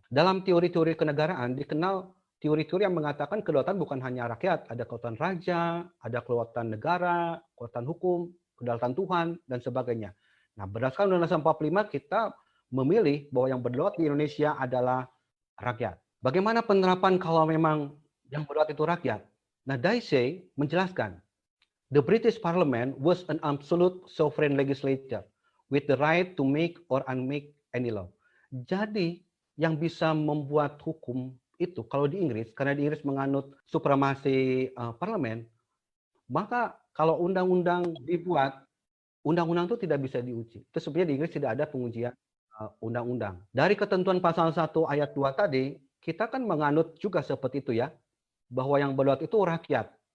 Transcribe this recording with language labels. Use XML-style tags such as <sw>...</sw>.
<id>Dalam teori-teori kenegaraan dikenal teori-teori yang mengatakan kedaulatan bukan hanya rakyat, ada kedaulatan raja, ada kedaulatan negara, kedaulatan hukum, kedaulatan Tuhan, dan sebagainya. Nah, berdasarkan Undang-Undang 45 kita memilih bahwa yang berdaulat di Indonesia adalah rakyat. Bagaimana penerapan kalau memang yang berdaulat itu rakyat? Nah, Daisy menjelaskan,</id> <en>the British Parliament was an absolute sovereign legislature with the right to make or unmake any law.</en> <id>Jadi, yang bisa membuat hukum itu, kalau di Inggris, karena di Inggris menganut supremasi parlemen, maka kalau undang-undang dibuat, undang-undang itu tidak bisa diuji. Itu sebenarnya di Inggris tidak ada pengujian undang-undang. Dari ketentuan pasal 1 ayat 2 tadi, kita kan menganut juga seperti itu ya, bahwa yang berdaulat itu rakyat.</id>